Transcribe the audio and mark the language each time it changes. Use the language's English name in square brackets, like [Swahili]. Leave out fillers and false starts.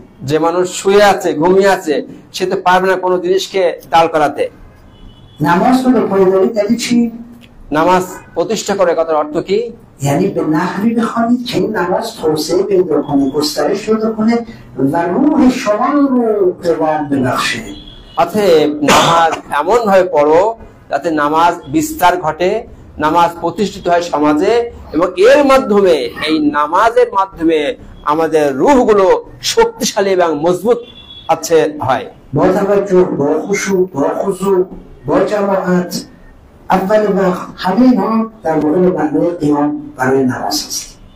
[Bangla] যে মানুষ শুয়ে আছে, ঘুমিয়ে আছে, সে তো পারবে না কোনো জিনিসকে দাঁড় করাতে। [Persian] نماز رو به پایداری یعنی چی؟ [Bangla] নামাজ প্রতিষ্ঠা করে কথার অর্থ কি? [Persian] یعنی به نحوی بخوانید که این نماز توسعه پیدا کنه، گسترش پیدا کنه و روح شما رو قوام ببخشه. [Bangla] অতএব নামাজ এমন ভাবে পড়ো যাতে নামাজ বিস্তার ঘটে, নামাজ প্রতিষ্ঠিত হয় সমাজে, এবং এর মাধ্যমে, এই নামাজের মাধ্যমে আমাদের রূহগুলো শক্তিশালী এবং মজবুত হয়। [Persian] با توجه، با خشوع، با خضوع، با جماعت، اول وقت همه اینها در واقع معنای قیام برای نماز است.